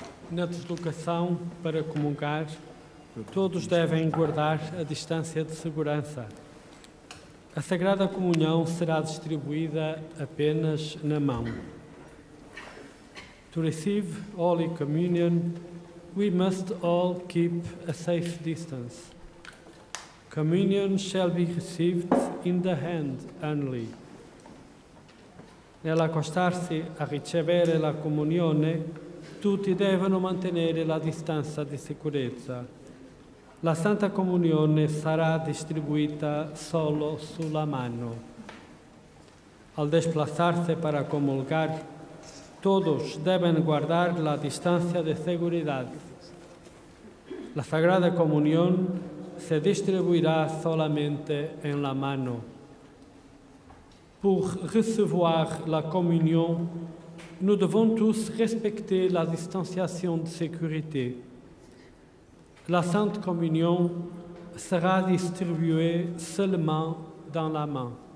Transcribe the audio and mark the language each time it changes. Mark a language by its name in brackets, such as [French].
[Portuguese] Na deslocação para comungar, todos devem guardar a distância de segurança. A Sagrada Comunhão será distribuída apenas na mão. [English] To receive Holy Communion, we must all keep a safe distance. Communion shall be received in the hand only. [Italian] Nell'accostarsi a ricevere la comunione, tutti devono mantenere la distanza di sicurezza. La Santa Comunione sarà distribuita solo sulla mano. [Spanish] Al desplazarse para comulgar, todos deben guardar la distancia de seguridad. La Sagrada Comunión se distribuirá solamente en la mano. [French] Pour recevoir la communion, nous devons tous respecter la distanciation de sécurité. La Sainte Communion sera distribuée seulement dans la main.